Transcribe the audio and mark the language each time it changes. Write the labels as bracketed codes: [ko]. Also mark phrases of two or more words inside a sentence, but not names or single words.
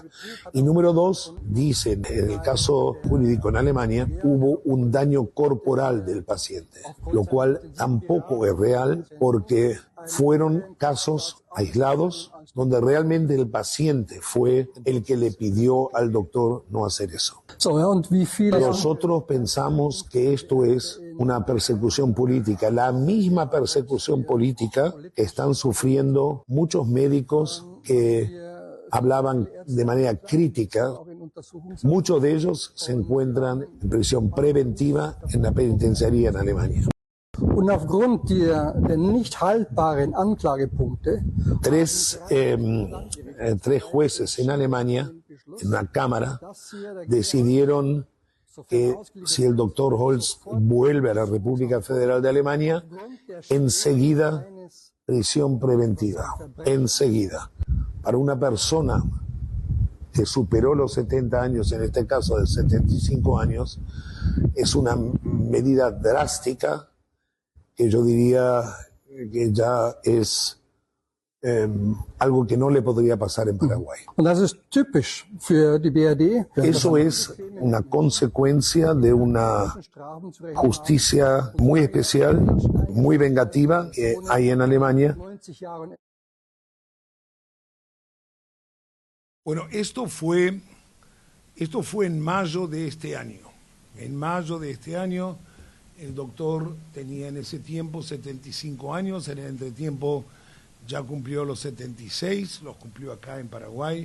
[es] Y número dos, dicen en el caso jurídico en Alemania hubo un daño corporal del paciente, lo cual tampoco es real porque fueron casos aislados donde realmente el paciente fue el que le pidió al doctor no hacer eso. [de] so, ja, und wie viele [es] Nosotros pensamos que esto es una persecución política, la misma persecución política que están sufriendo muchos médicos que hablaban de manera crítica. Muchos de ellos se encuentran en prisión preventiva en la penitenciaría en Alemania. [de] und aufgrund der nicht haltbaren Anklagepunkte [es] Tres jueces en Alemania, en una cámara, decidieron que si el doctor Holz vuelve a la República Federal de Alemania, enseguida prisión preventiva, enseguida. Para una persona que superó los 70 años, en este caso de 75 años, es una medida drástica que yo diría que ya es algo que no le podría pasar en Paraguay. [de] und das ist typisch für die BRD. [es] Eso es una consecuencia de una [de] Strafen zu rechnen. [es] justicia muy especial, muy vengativa que hay en Alemania. [de] 90 Jahren [es] Bueno, esto fue en mayo de este año. En mayo de este año, el doctor tenía en ese tiempo 75 años, en el entretiempo ya cumplió los 76, los cumplió acá en Paraguay.